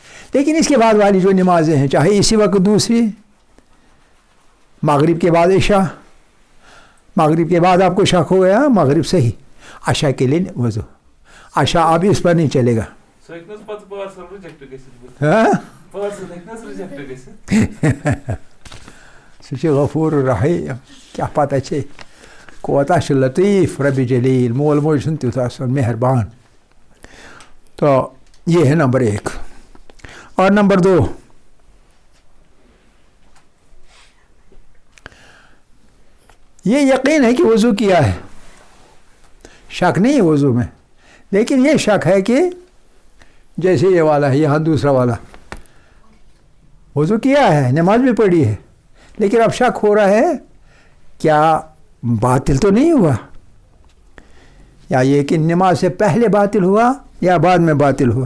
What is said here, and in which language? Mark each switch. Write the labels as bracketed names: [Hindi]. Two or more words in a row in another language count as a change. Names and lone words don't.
[Urdu] لیکن اس کے بعد والی جو نمازیں ہیں, چاہے اسی وقت دوسری, مغرب کے بعد عشاء, مغرب کے بعد آپ کو شک ہو گیا, مغرب صحیح, عشاء کے لیے وضو, عشاء اب اس پر نہیں چلے گا. [Kashmiri] سُہ [Arabic] غفور الرحیم, [Kashmiri] کیا پتہ چھے کوتاہ چھُ [Arabic] لطیف رب جلیل, [Kashmiri] مول موج چھُنہٕ تیُتھ آسان, [Urdu] مہربان. تو یہ ہے نمبر 1. اور نمبر 2, یہ یقین ہے کہ وضو کیا ہے, شک نہیں ہے وضو میں, لیکن یہ شک ہے کہ جیسے یہ والا ہے, یہاں دوسرا والا, وضو کیا ہے, نماز بھی پڑھی ہے, لیکن اب شک ہو رہا ہے کیا باطل تو نہیں ہوا, یا یہ کہ نماز سے پہلے باطل ہوا یا بعد میں باطل ہوا.